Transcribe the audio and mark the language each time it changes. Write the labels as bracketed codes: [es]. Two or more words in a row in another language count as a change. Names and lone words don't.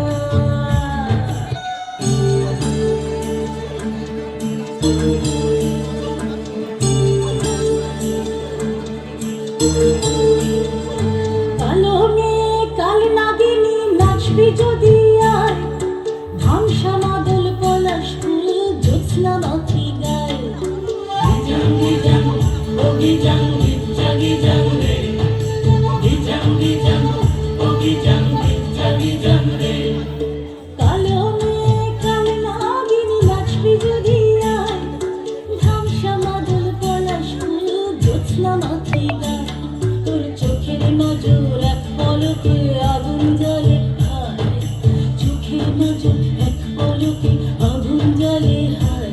[bn] কালো মেয়ে কাল নাগিনী নাচবি যদি আয়, ধামসা মাদল পলাশ ফুল জ্যোৎস্না মাখি গায়। [sat] Gijang, oh gijang, gitcha gijang re. Gijang, oh gijang, gitcha gijang re. [bn] কালো মেয়ে কাল নাগিনী নাচবি যদি আয়, ধামসা মাদল পলাশ ফুল জ্যোৎস্না মাখি গায়। তোর চোখের নজর এক পলকে আগুন জ্বলে হায়, চোখের নজর এক পলকে আগুন জ্বলে হায়।